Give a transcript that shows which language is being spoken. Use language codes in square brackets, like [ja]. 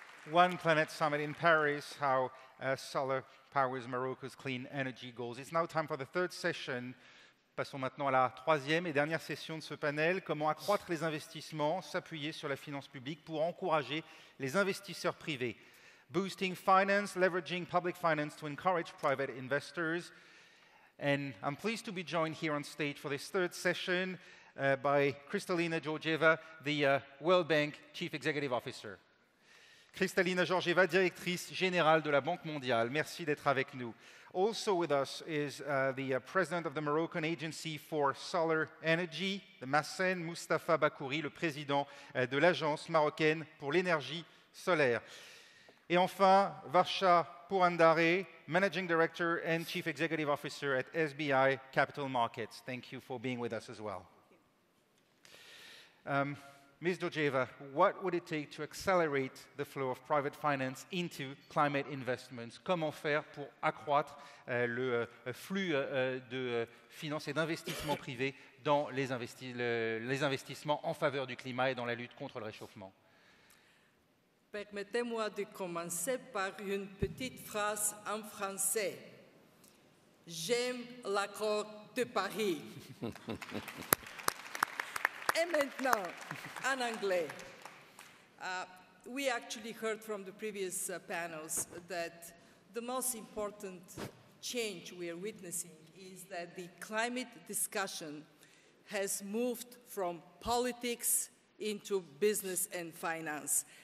[en] One Planet Summit in Paris, how solar powers Morocco's clean energy goals. It's now time for the third session. [fr] Passons maintenant à la troisième et dernière session de ce panel. Comment accroître les investissements, s'appuyer sur la finance publique pour encourager les investisseurs privés. [en] Boosting finance, leveraging public finance to encourage private investors. And I'm pleased to be joined here on stage for this third session by Kristalina Georgieva, the World Bank Chief Executive Officer. [fr] Kristalina Georgieva, directrice générale de la Banque mondiale. Merci d'être avec nous. [en] Also with us is the president of the Moroccan Agency for Solar Energy, the MASEN, Mustafa Bakouri, [fr] le président de l'Agence marocaine pour l'énergie solaire. Et enfin, [en] Varsha Purandare, Managing Director and Chief Executive Officer at SBI Capital Markets. Thank you for being with us as well. Ms. Georgieva, what would it take to accelerate the flow of private finance into climate investments? [fr] Comment faire pour accroître le flux de finances et d'investissements privés dans les investissements en faveur du climat et dans la lutte contre le réchauffement? Permettez-moi de commencer par une petite phrase en français. J'aime l'accord de Paris. Et maintenant, en anglais. [en] We actually heard from the previous panels that the most important change we are witnessing is that the climate discussion has moved from politics into business and finance.